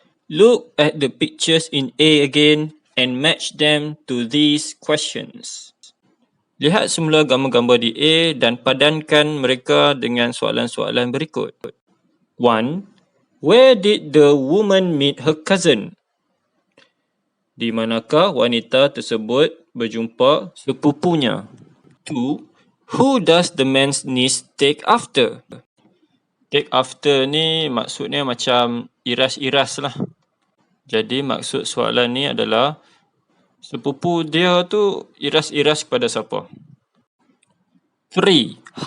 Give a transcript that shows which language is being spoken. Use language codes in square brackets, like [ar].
[en] Look at the pictures in A again and match them to these questions. [ms] Lihat semula gambar-gambar di A dan padankan mereka dengan soalan-soalan berikut. 1. [en] Where did the woman meet her cousin? [ms] Di manakah wanita tersebut berjumpa sepupunya? [en] 2. Who does the man's niece take after? [ms] Take after ni maksudnya macam iras-iras lah. Jadi maksud soalan ni adalah sepupu dia tu iras-iras kepada siapa? 3.